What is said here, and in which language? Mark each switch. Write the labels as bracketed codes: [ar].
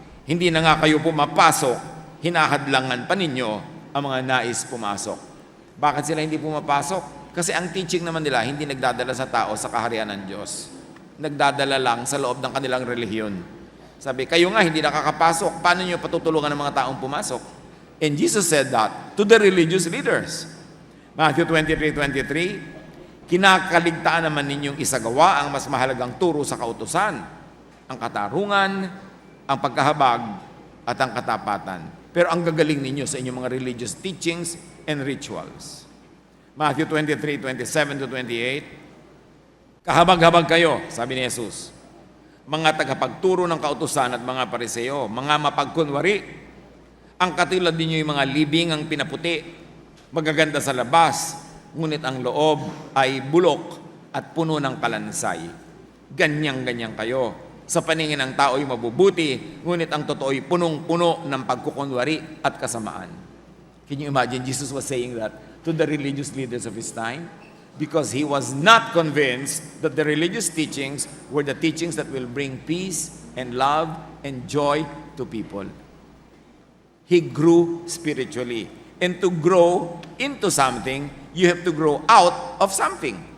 [tl] Hindi na nga kayo pumapasok, hinahadlangan pa ninyo ang mga nais pumasok. Bakit sila hindi pumapasok? Kasi ang teaching naman nila hindi nagdadala sa tao sa kaharian ng Diyos. Nagdadala lang sa loob ng kanilang relihiyon. Sabi, kayo nga hindi nakakapasok, paano nyo patutulungan ng mga taong pumasok? [en] And Jesus said that to the religious leaders. [tl] Matthew 23:23, kinakaligtaan naman ninyong isagawa ang mas mahalagang turo sa kautusan, ang katarungan, ang pagkahabag, at ang katapatan. Pero ang gagaling ninyo sa inyong mga [en] religious teachings and rituals. [tl] Matthew 23:27-28, kahabag-habag kayo, sabi ni Jesus, mga tagapagturo ng kautusan at mga pariseo, mga mapagkunwari, ang katulad ninyo yung mga libing ang pinaputi, magaganda sa labas, ngunit ang loob ay bulok at puno ng kalansay. Ganyang-ganyan kayo. Sa paningin ng tao ay mabubuti, ngunit ang totoo ay punong-puno ng pagkukunwari at kasamaan. [en] Can you imagine Jesus was saying that to the religious leaders of his time? Because he was not convinced that the religious teachings were the teachings that will bring peace and love and joy to people. He grew spiritually. And to grow into something, you have to grow out of something.